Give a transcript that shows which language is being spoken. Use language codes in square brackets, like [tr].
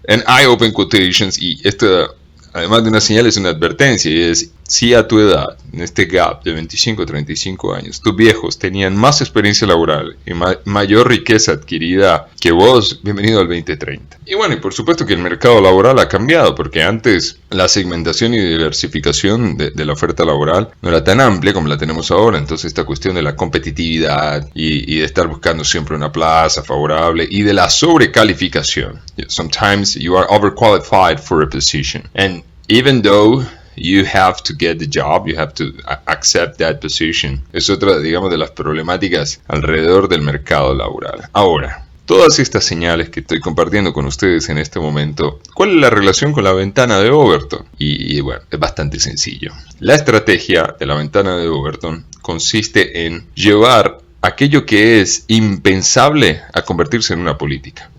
[en] And I open quotations, [es] y esto, además de una señal, es una advertencia, y es si a tu edad, en este gap de 25 a 35 años, tus viejos tenían más experiencia laboral y mayor riqueza adquirida que vos, bienvenido al 2030. Y bueno, y por supuesto que el mercado laboral ha cambiado, porque antes la segmentación y diversificación de la oferta laboral no era tan amplia como la tenemos ahora. Entonces esta cuestión de la competitividad y de estar buscando siempre una plaza favorable y de la sobrecalificación. [en] Sometimes you are overqualified for a position, and even though you have to get the job, you have to accept that position. [es] Es otra, digamos, de las problemáticas alrededor del mercado laboral. Ahora, todas estas señales que estoy compartiendo con ustedes en este momento, ¿cuál es la relación con la ventana de Overton? Y bueno, es bastante sencillo. La estrategia de la ventana de Overton consiste en llevar aquello que es impensable a convertirse en una política.